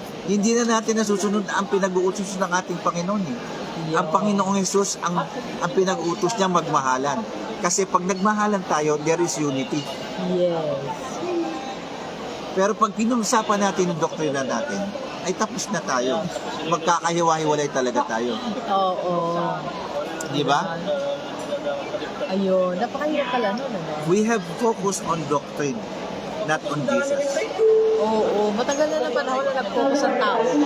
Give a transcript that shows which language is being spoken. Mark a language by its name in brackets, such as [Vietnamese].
[Filipino] Hindi na natin nasusunod ang pinag-uutos ng ating Panginoon eh. Ang Panginoong Jesus, ang pinag-uutos niya magmahalan. Kasi pag nagmahalan tayo, [English] there is unity. Yes. [Filipino] Pero pag pinag-usapan natin yung doktrina natin, ay tapos na tayo. Magkakahiwa-hiwalay talaga tayo. Oo. Di ba? Ayun. Napakahirap pala nun. Ano? [English] We have focused on doctrine, not on Jesus. [Filipino] Oo. Matagal na ng panahon na nag-focus ang tao